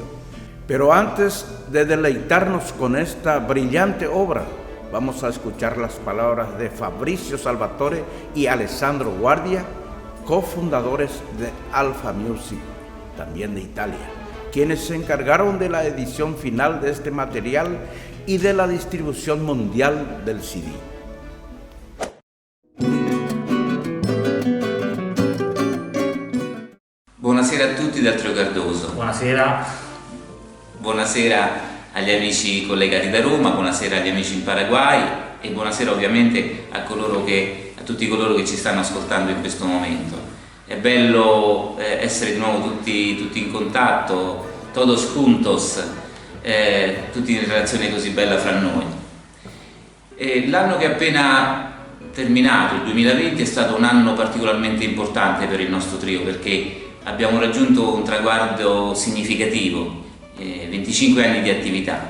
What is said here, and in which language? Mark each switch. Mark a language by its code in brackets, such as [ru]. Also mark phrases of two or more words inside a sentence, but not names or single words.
[es] Pero antes de deleitarnos con esta brillante obra, vamos a escuchar las palabras de Fabrizio Salvatore y Alessandro Guardia, cofundadores de Alfa Music, también de Italia, quienes se encargaron de la edición final de este material y de la distribución mundial del CD. [it] Buonasera a tutti dal Trio Cardoso. Buonasera. Buonasera agli amici collegati da Roma, buonasera agli amici in Paraguay e buonasera ovviamente a tutti coloro che ci stanno ascoltando in questo momento. È bello essere di nuovo tutti in contatto, [es] todos juntos, [it] tutti in relazione così bella fra noi. L'anno che è appena terminato, il 2020, è stato un anno particolarmente importante per il nostro trio perché abbiamo raggiunto un traguardo significativo, 25 anni di attività.